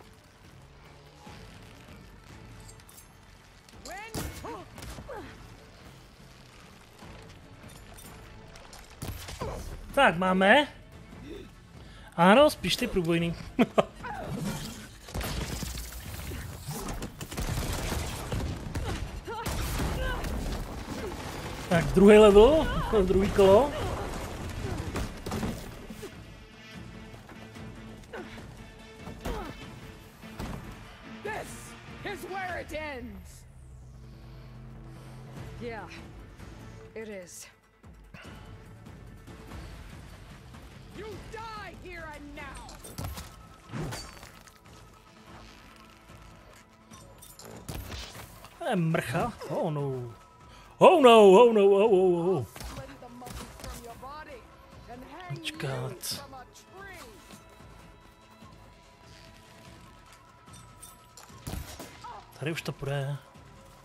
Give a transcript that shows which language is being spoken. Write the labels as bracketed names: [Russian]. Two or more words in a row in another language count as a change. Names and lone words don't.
[Czech] Tak, máme. Ano, spíš ty průbojný. Tak, druhý level, druhý kolo. [English] Yeah, it is. You die here and now. Mrcha. Oh no. Oh no, oh no, oh. Počkat. [Czech] Tady už to půjde.